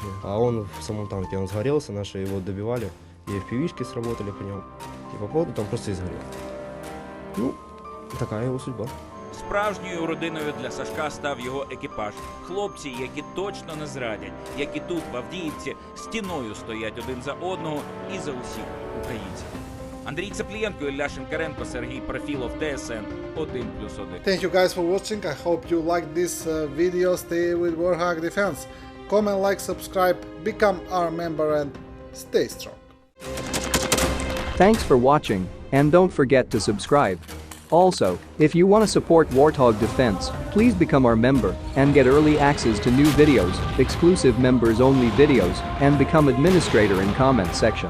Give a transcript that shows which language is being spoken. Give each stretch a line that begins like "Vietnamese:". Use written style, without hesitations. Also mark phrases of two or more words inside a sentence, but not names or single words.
Russian: А он в самом танке, он сгорелся, наши его добивали, и FPV-шки сработали по нему. И по поводу там просто и сгорел.
Ukrainian: Ну, така його судьба. Справжньою родиною для Сашка став його екіпаж. Хлопці, які точно не зрадять, які тут, в Авдіївці, стіною стоять один за одного і за усіх українців. Андрій Цеплієнко, Ілля Шинкаренко, Сергій Профілов, ТСН 1+1.
English: Thank you guys for watching. I hope you liked this video. Stay with Warthog Defense. Comment, like, subscribe, become our member and stay strong. Thanks for watching, and don't forget to subscribe. Also, if you want to support Warthog Defense, please become our member and get early access to new videos, exclusive members-only videos, and become administrator in comment section.